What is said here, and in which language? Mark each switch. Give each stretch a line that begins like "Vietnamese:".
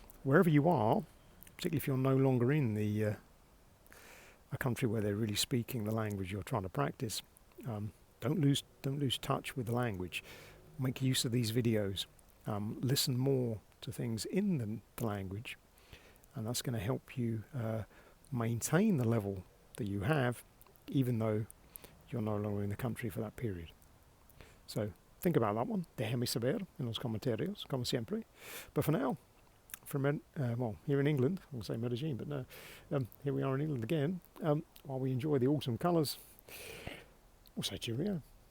English: Wherever you are, particularly if you're no longer in a country where they're really speaking the language you're trying to practice, don't lose touch with the language. Make use of these videos. Listen more to things in the language, and that's going to help you maintain the level that you have, even though you're no longer in the country for that period. So think about that one.
Spanish: Déjame saber en los comentarios, como siempre.
English: But for now, from here in England, I'll say Medellin, but no, here we are in England again. While we enjoy the autumn colours, we'll say cheerio.